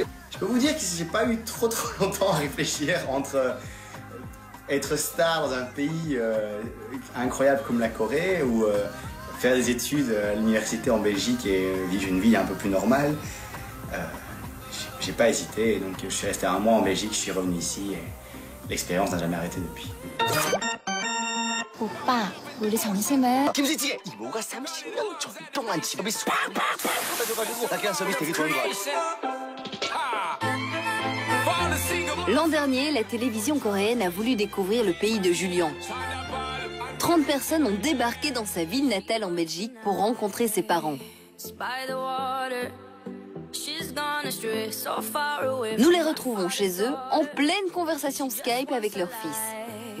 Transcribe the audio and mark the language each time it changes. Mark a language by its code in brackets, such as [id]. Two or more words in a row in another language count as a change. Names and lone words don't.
[fr] Je peux vous dire que j'ai pas eu trop longtemps à réfléchir entre être star dans un pays incroyable comme la Corée ou faire des études à l'université en Belgique et vivre une vie un peu plus normale. J'ai pas hésité, et donc je suis resté un mois en Belgique, je suis revenu ici et l'expérience n'a jamais arrêté depuis. [ko] 오빠, 우리 점심은 김치찌개! 이모가 30년 동안 집에 팍팍팍 받아줘가지고 나 그냥 서비스 되게 좋은 거 알아. [fr] L'an dernier, la télévision coréenne a voulu découvrir le pays de Julian. 30 personnes ont débarqué dans sa ville natale en Belgique pour rencontrer ses parents. Nous les retrouvons chez eux en pleine conversation Skype avec leur fils.